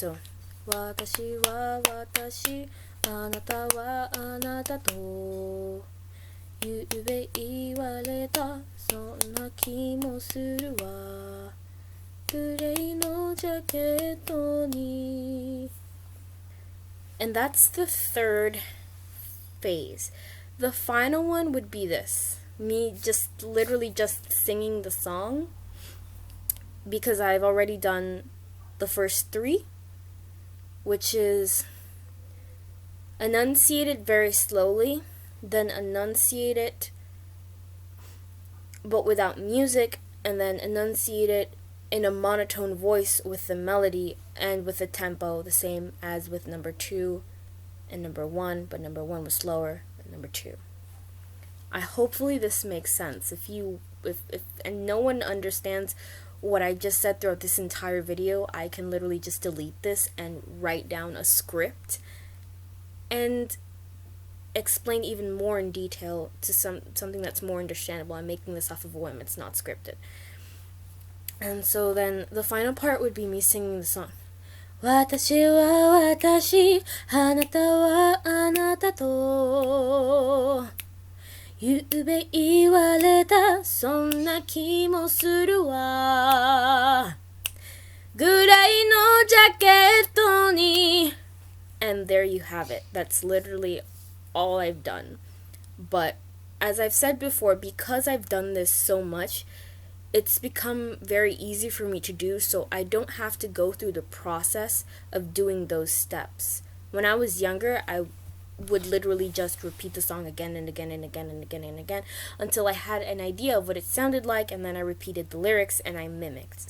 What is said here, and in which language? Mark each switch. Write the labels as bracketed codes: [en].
[ja] So, 私は私、あなたはあなたとゆうべ言われた、そんな気もするわ。グレーのジャケットに. [en] And that's the third phase. The final one would be this. Me just literally just singing the song, because I've already done the first three, which is enunciate it very slowly, then enunciate it but without music, and then enunciate it in a monotone voice with the melody and with the tempo the same as with number 2 and number 1, but number 1 was slower than number 2. Hopefully this makes sense. If and no one understands what I just said throughout this entire video, I can literally just delete this and write down a script and explain even more in detail to something that's more understandable. I'm making this off of a whim. It's not scripted. And so then the final part would be me singing the song. [ja] 私は私、あなたはあなたとゆうべ言われた、そんな気もするわ。グレーのジャケットに. [en] And there you have it. That's literally all I've done. But as I've said before, because I've done this so much, it's become very easy for me to do, so I don't have to go through the process of doing those steps. When I was younger, I would literally just repeat the song again and again and again and again and again until I had an idea of what it sounded like, and then I repeated the lyrics and I mimicked.